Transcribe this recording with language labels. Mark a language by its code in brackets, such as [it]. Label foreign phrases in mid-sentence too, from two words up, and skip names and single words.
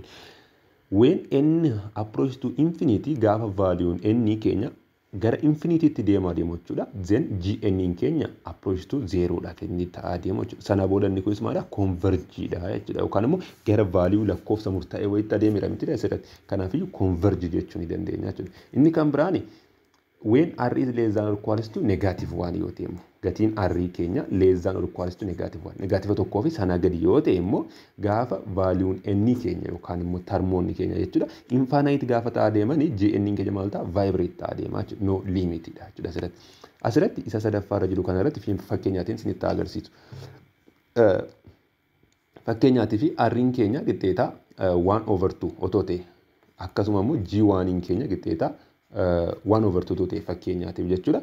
[en] When n approach to infinity [om] gaafa valuun n keenya gara infinity itti deemaa deemu jechuudha. Then gn keenya [en] approach to 0 [om] dha kan inni ta'aa deemu jechuudha. Sana booda inni kunis maadha? Converge dha jechuudha. Yookaan immoo gara value lakkoofsa murtaa'e wayitti adeemira miti asirratti. Kanaafuu converge jechuu ni dandeenya jechuudha. Inni kan biraani [en] when r is less than or equals to negative 1 [om] yoo ta'e gatiin r keenya [en] less than or equals to negative 1. [om] Negative tokkoo fi sana gadi yoo ta'e immoo gaafa valuun n keenya yookaan immoo termoonni keenya jechuudha. Infinite gaafa ta'aa deemanii gn keenya maal ta'a? Vibrate ta'aa deemaa jechuudha. [en] No limit [om] dha jechuudha asirratti. Asirratti isa sadaffaarra jiru kanarratti fakkeenyaatiin isinitti agarsiisu. Fakkeenyaatiif r keenya qixxeetaa 1/2 otoo ta'e akkasuma immoo g1 keenya qixxeetaa 1/2 ta'e fakkeenyaatiif jechuudha.